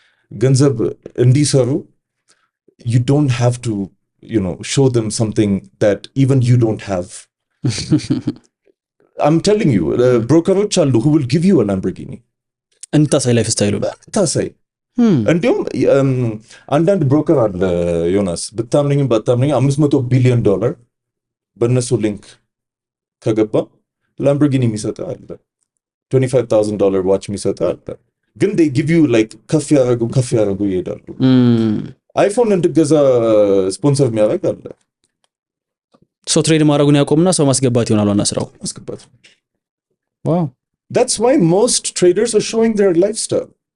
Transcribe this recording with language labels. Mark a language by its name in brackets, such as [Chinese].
[Amharic] ገንዘብ እንዲሰሩ [English] you don't have to you know show them something that even you don't have. I'm telling you brokers [Amharic] አሉ [English] who will give you a Lamborghini [Amharic] እንታሳይ ላይፍስታይሉ ታሳይ እንዲሁም አንዳንድ ብሮከር አለ ዮናስ ብታምነኝም ባታምነኝ $500 ቢሊዮን በእነሱ ሊንክ ከገባ ላምቦርጊኒ የሚሰጥ አለ $25,000 ዋች የሚሰጥ አለ። ግን [English] they give you like [Amharic] ከፍ ያረጉ ይሄዳሉ። አይፎን እንድገዛ ስፖንሰር የሚያደርግ አለ። ሶ ትሬድ ማድረጉን ያቆምና ሰው ማስገባት ይሆናል ዋና ስራው ማስገባት። [English] wow that's why most traders are showing their lifestyle.